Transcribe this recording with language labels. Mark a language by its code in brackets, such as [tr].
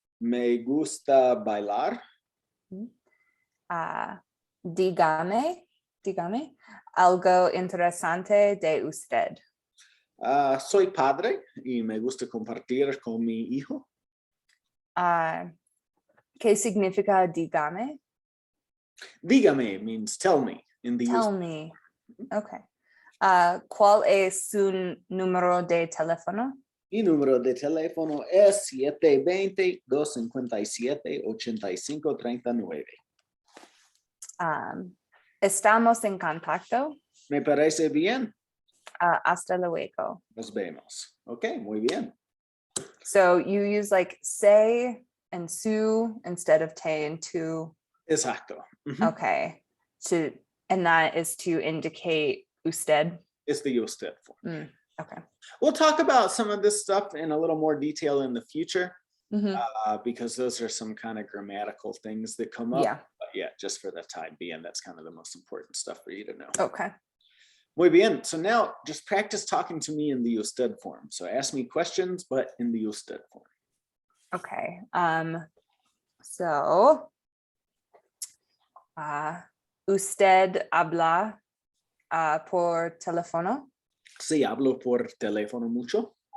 [es] Me gusta bailar. Dígame algo interesante de usted. Soy padre y me gusta compartir con mi hijo. ¿Qué significa dígame? [en] Dígame means tell me in the Tell use. me. Okay. [es] ¿Cuál es su número de teléfono? Mi número de teléfono es 720-257-8539. Estamos en contacto. Me parece bien. Hasta luego. Nos vemos. Okay, muy bien. [en] So you use like say and su instead of te and tu. [es] Exacto. [en] Okay. And that is to indicate usted. It's the usted form. Okay. We'll talk about some of this stuff in a little more detail in the future, Mhm. because those are some kind of grammatical things that come up. Yeah. But yeah, just for the time being, that's kind of the most important stuff for you to know. Okay. [es] Muy bien. [en] So now just practice talking to me in the usted form. So ask me questions, but in the usted form. Okay. [es] So usted habla por teléfono. Sí, hablo por teléfono mucho.